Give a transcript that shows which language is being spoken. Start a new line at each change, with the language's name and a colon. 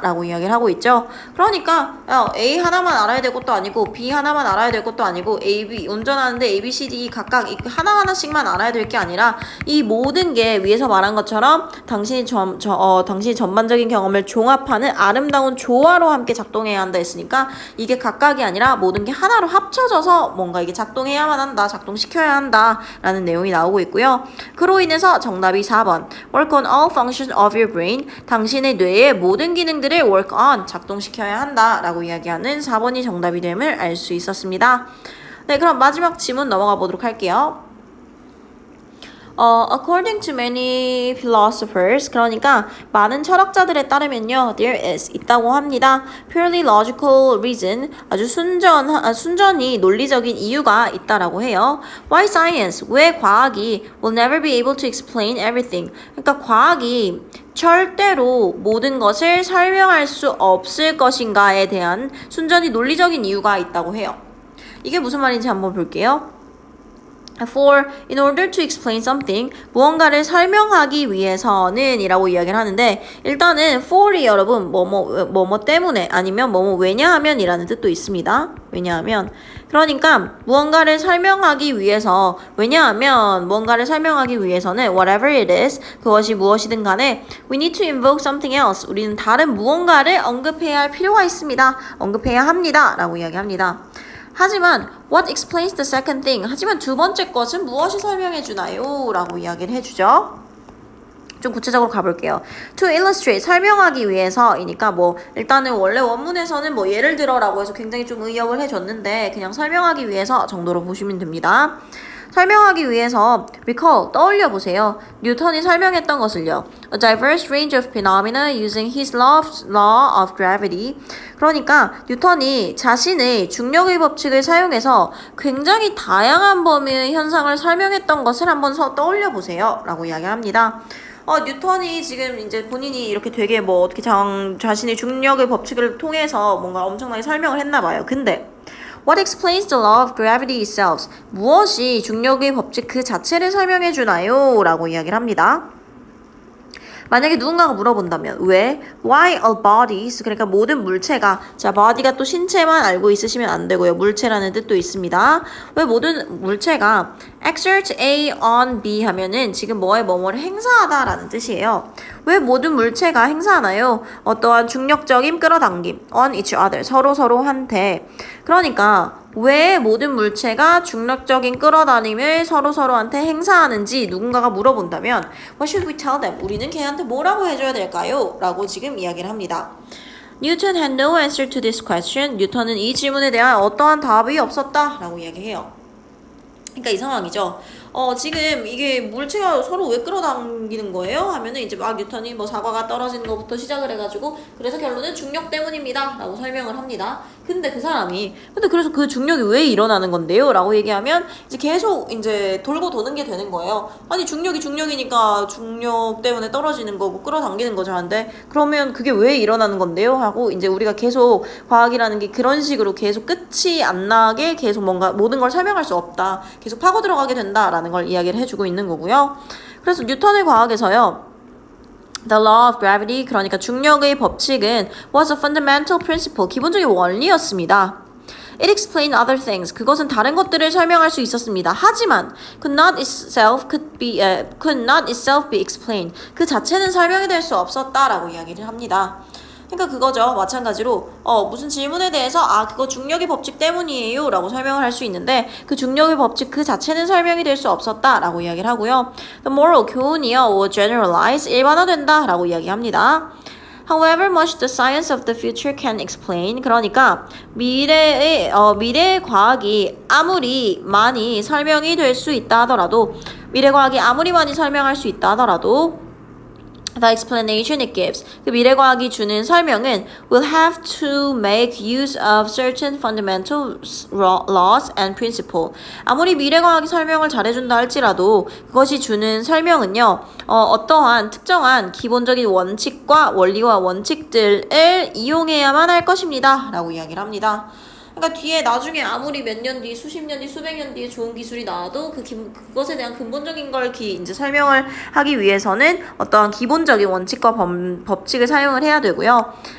Korean: 라고 이야기를 하고 있죠. 그러니까 A 하나만 알아야 될 것도 아니고 B 하나만 알아야 될 것도 아니고
English: A, B
Korean: 운전하는데
English: A, B, C, D
Korean: 각각 하나하나씩만 알아야 될 게 아니라 이 모든 게 위에서 말한 것처럼 당신이 전반적인 경험을 종합하는 아름다운 조화로 함께 작동해야 한다 했으니까 이게 각각이 아니라 모든 게 하나로 합쳐져서 뭔가 이게 작동해야만 한다, 작동시켜야 한다 라는 내용이 나오고 있고요. 그로 인해서 정답이 4번
English: Work on all functions of your brain.
Korean: 당신의 뇌의 모든 기능들을
English: work on,
Korean: 작동시켜야 한다 라고 이야기하는 4번이 정답이 됨을 알 수 있었습니다. 네, 그럼 마지막 지문 넘어가 보도록 할게요.
English: According to many philosophers,
Korean: 그러니까 많은 철학자들에 따르면요,
English: there is
Korean: 있다고 합니다.
English: Purely logical reason,
Korean: 아주 순전히 논리적인 이유가 있다라고 해요.
English: Why science?
Korean: 왜 과학이
English: will never be able to explain everything?
Korean: 그러니까 과학이 절대로 모든 것을 설명할 수 없을 것인가에 대한 순전히 논리적인 이유가 있다고 해요. 이게 무슨 말인지 한번 볼게요.
English: in order to explain something,
Korean: 무언가를 설명하기 위해서는 이라고 이야기를 하는데 일단은 for이 여러분 뭐뭐 때문에 아니면 뭐뭐 왜냐하면 이라는 뜻도 있습니다. 왜냐하면 그러니까 무언가를 설명하기 위해서 무언가를 설명하기 위해서는
English: whatever it is,
Korean: 그것이 무엇이든 간에
English: we need to invoke something else,
Korean: 우리는 다른 무언가를 언급해야 할 필요가 있습니다. 언급해야 합니다. 라고 이야기합니다. 하지만
English: what explains the second thing?
Korean: 하지만 두 번째 것은 무엇이 설명해 주나요? 라고 이야기를 해주죠. 좀 구체적으로 가볼게요.
English: To illustrate,
Korean: 설명하기 위해서이니까 일단은 원래 원문에서는 예를 들어라고 해서 굉장히 좀 의역을 해줬는데 그냥 설명하기 위해서 정도로 보시면 됩니다. 설명하기 위해서
English: recall,
Korean: 떠올려 보세요. 뉴턴이 설명했던 것을요.
English: A diverse range of phenomena using his law of gravity.
Korean: 그러니까 뉴턴이 자신의 중력의 법칙을 사용해서 굉장히 다양한 범위의 현상을 설명했던 것을 한번 떠올려 보세요. 라고 이야기합니다. 뉴턴이 지금 이제 본인이 이렇게 되게 어떻게 자신의 중력의 법칙을 통해서 뭔가 엄청나게 설명을 했나 봐요. 근데
English: What explains the law of gravity itself?
Korean: 무엇이 중력의 법칙 그 자체를 설명해 주나요? 라고 이야기를 합니다. 만약에 누군가가 물어본다면 왜?
English: Why all bodies?
Korean: 그러니까 모든 물체가 자 body가 또 신체만 알고 있으시면 안 되고요. 물체라는 뜻도 있습니다. 왜 모든 물체가
English: exert A on B
Korean: 하면은 지금 뭐뭐를 행사하다라는 뜻이에요. 왜 모든 물체가 행사하나요? 어떠한 중력적인 끌어당김
English: on each other
Korean: 서로한테. 그러니까 왜 모든 물체가 중력적인 끌어다님을 서로서로한테 행사하는지 누군가가 물어본다면
English: What should we tell them?
Korean: 우리는 걔한테 뭐라고 해줘야 될까요? 라고 지금 이야기를 합니다.
English: Newton had no answer to this question.
Korean: 뉴턴은 이 질문에 대한 어떠한 답이 없었다 라고 이야기해요. 그러니까 이 상황이죠. 지금 이게 물체가 서로 왜 끌어당기는 거예요? 하면은 이제 막 뉴턴이 뭐 사과가 떨어지는 것부터 시작을 해가지고 그래서 결론은 중력 때문입니다 라고 설명을 합니다. 근데 그 사람이 그래서 그 중력이 왜 일어나는 건데요? 라고 얘기하면 이제 계속 이제 돌고 도는 게 되는 거예요. 아니 중력이 중력이니까 중력 때문에 떨어지는 거고 끌어당기는 거죠. 한데 그러면 그게 왜 일어나는 건데요? 하고 이제 우리가 계속 과학이라는 게 그런 식으로 계속 끝이 안 나게 계속 뭔가 모든 걸 설명할 수 없다. 계속 파고 들어가게 된다라는 걸 이야기를 해주고 있는 거고요. 그래서 뉴턴의 과학에서요.
English: The law of gravity,
Korean: 그러니까 중력의 법칙은
English: was a fundamental principle,
Korean: 기본적인 원리였습니다.
English: It explained other things.
Korean: 그것은 다른 것들을 설명할 수 있었습니다. 하지만
English: could not itself be explained.
Korean: 그 자체는 설명이 될 수 없었다라고 이야기를 합니다. 그러니까 그거죠. 마찬가지로 무슨 질문에 대해서 그거 중력의 법칙 때문이에요 라고 설명을 할 수 있는데 그 중력의 법칙 그 자체는 설명이 될 수 없었다 라고 이야기를 하고요.
English: The moral,
Korean: 교훈이요,
English: or generalize,
Korean: 일반화된다 라고 이야기합니다.
English: However much the science of the future can explain,
Korean: 그러니까 미래의 과학이 아무리 많이 설명이 될 수 있다 하더라도 미래 과학이 아무리 많이 설명할 수 있다 하더라도
English: The explanation it gives,
Korean: 그 미래과학이 주는 설명은
English: will have to make use of certain fundamental laws and principle.
Korean: 아무리 미래과학이 설명을 잘해준다 할지라도 그것이 주는 설명은요, 어떠한 특정한 기본적인 원칙과 원리와 원칙들을 이용해야만 할 것입니다 라고 이야기를 합니다. 그러니까 뒤에 나중에 아무리 몇 년 뒤, 수십 년 뒤, 수백 년 뒤에 좋은 기술이 나와도 그것에 대한 근본적인 걸 이제 설명을 하기 위해서는 어떠한 기본적인 원칙과 법칙을 사용을 해야 되고요.